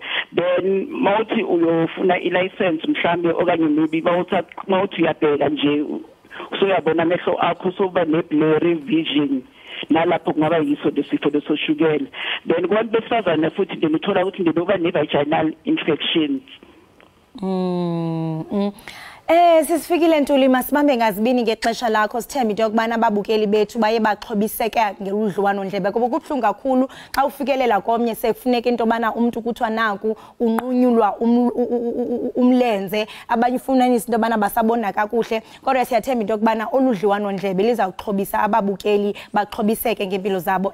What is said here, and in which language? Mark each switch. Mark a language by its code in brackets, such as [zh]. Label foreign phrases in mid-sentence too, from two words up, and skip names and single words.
[zu] Then mawuthi uyofuna i-license mhlambe okanye maybe mawuthi uyabheka nje usuyabona amehlo akho soba ne- [en] blurry vision [zu] nalapho kungaba yiso lesifo lesoshukela. Then kubantu besifazane futhi nje uthola ukuthi nje uba ne- [en] vaginal infections. [xh] Sisifikile Ntuli masibambe ngazibini ngexesha lakho sithemba into yokubana ababukeli bethu baye baxhobiseka ngeludliwano ndlebe kuba kubuhlungu kakhulu xa ufikelela komnye sekufuneka into bana umuntu kuthiwa naku unqunyulwa umlenze abanye ufunanisa into bana basabona kakuhle kodwa siyathemba into yokubana oludliwano ndlebe lizawuxhobisa ababukeli baxhobiseke ngempilo zabo.